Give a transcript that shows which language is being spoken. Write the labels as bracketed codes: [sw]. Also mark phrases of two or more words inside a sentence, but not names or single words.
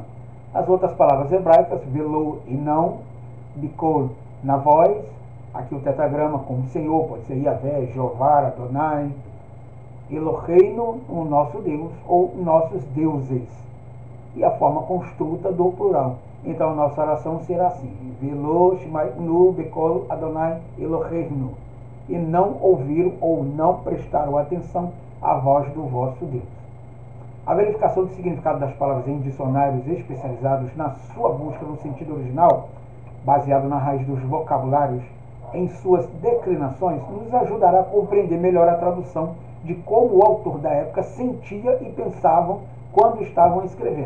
[pt] As outras palavras hebraicas, velo e não, bikol, na voz, aqui o tetragrama como Senhor, pode ser Yahvé, Jeová, [he] אדני, אלהינו, [pt] o nosso Deus, ou nossos deuses. E a forma construta do plural. Então a nossa oração será assim: [he] ולא, שמענו, בקול, אדני, אלהינו. [pt] E não ouviram ou não prestaram atenção à voz do vosso Deus. A verificação do significado das palavras em dicionários especializados na sua busca no sentido original, baseado na raiz dos vocabulários, em suas declinações, nos ajudará a compreender melhor a tradução de como o autor da época sentia e pensava quando estavam escrevendo.